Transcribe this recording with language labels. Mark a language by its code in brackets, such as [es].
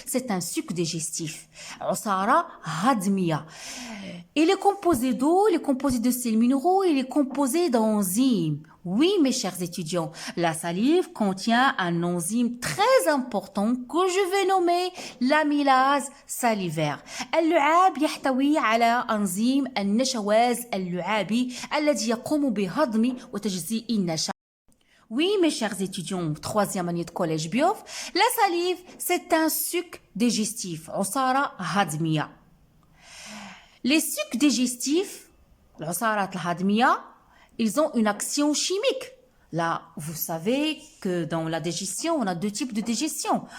[fr] C'est un suc digestif. [ar] عصارة هضمية. [fr] Il est composé d'eau, il est composé de sels minéraux, il est composé d'enzymes. Oui, mes chers étudiants, la salive contient un enzyme très important que je vais nommer l'amylase salivaire. [ar] اللعاب يحتوي على أنزيم النشواز اللعابي الذي يقوم بهضم وتجزيء النشا. [fr] Oui, mes chers étudiants, troisième année de collège biof, la salive, c'est un suc digestif. [ar] عصارة هضمية. [fr] Les sucs digestifs, [ar] العصارات الهضمية, [fr] ils ont une action chimique. Là, vous savez que dans la digestion, on a deux types de digestion.